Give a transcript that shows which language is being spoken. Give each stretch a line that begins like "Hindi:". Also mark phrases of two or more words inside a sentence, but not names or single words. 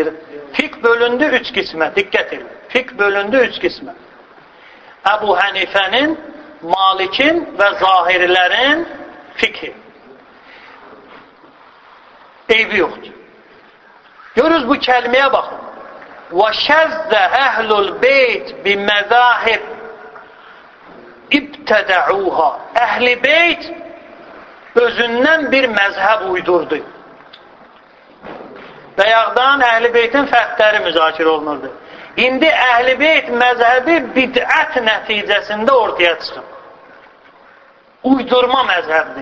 Azerbaijani: Fiqh bölündü 3 qismə, diqqət edin. Fiqh bölündü 3 qismə. Əbu Hənifənin, Malikin və zahirilərin fiqhi. Eybi yoxdur. Görürüz bu kəlməyə baxın.
Arabic: وَشَزَّ أَهْلُ الْبَيْتِ بِمَذَاهِبْ اِبْتَدَعُوهَا.
Azerbaijani: Əhl-i beyt özündən bir məzhəb uydurdu. Bəyaqdan əhl-i beytin fərqləri müzakirə olunurdu. İndi əhl-i beyt məzhəbi bid'ət nəticəsində ortaya çıxıb. Uydurma məzhəbdir.